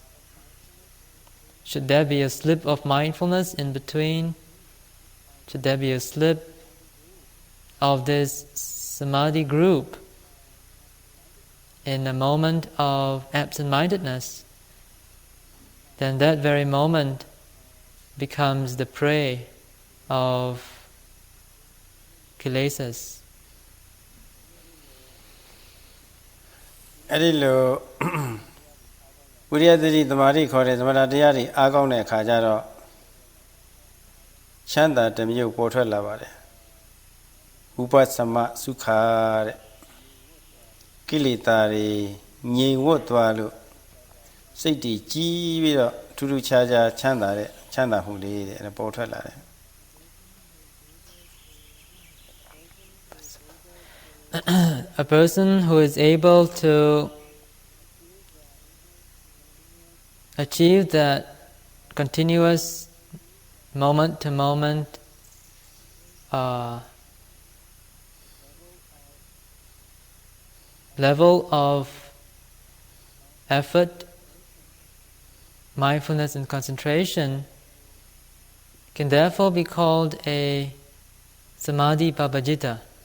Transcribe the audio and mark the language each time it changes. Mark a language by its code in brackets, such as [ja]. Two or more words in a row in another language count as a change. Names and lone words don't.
[en] Should there be a slip of mindfulness in between, should there be a slip of this samadhi group in a moment of absent-mindedness, then that very moment becomes the prey of kilesas. [my] အဲ့ဒီလိုဝိရိယသတိသမာဓိခေါ်တဲ့သမထတရားတွေအားကောင်းတဲ့အခါကျတော့ချမ်းသာတစ်မျိုးပေါ်ထွက်လာပါတယ်ဝိပဿနာစုခာတဲ့ကိလေသာတွေငြိမ်ဝတ်သွားလို့စိတ်တည်ကြီးပြီးတော့ထူးထူးခြားခြားချမ်းသာမှုလေးတဲ့အဲ့ပေါ်ထွက်လာတယ် [en] A person who is able to achieve that continuous moment-to-moment level of effort, mindfulness and concentration can therefore be called a samadhi pabajita.